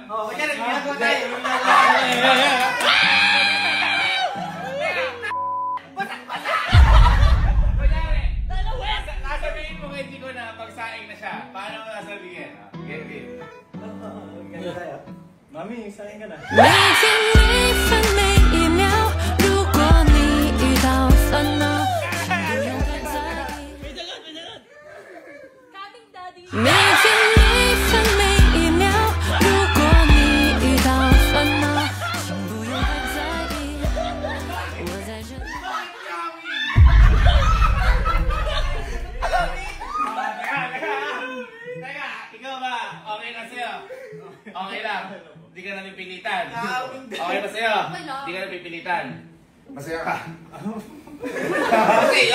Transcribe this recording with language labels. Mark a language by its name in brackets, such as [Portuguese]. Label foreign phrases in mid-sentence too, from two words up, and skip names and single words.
[Filipino] Kunyari, ginagawa tayo. Kunyari, nasabihin mo kay Chico na pagsaing na siya. Paano mo nasabihin? Game. Ganda tayo. Mami, saing ka na. [Chinese] 每天每分每一秒，如果你遇到烦恼，请不用太在意。 [Filipino] May dagat! Kaming daddy. [Chinese] 每天每分每一秒，如果你遇到烦恼，请不用太在意。我在这里。 [Filipino] Teka, ikaw ba? Okay na sa'yo? Okay lang. Hindi ka napipilitan. Okay ba sa'yo? Okay lang. Hindi ka napipilitan. Masaya ka. Masaya?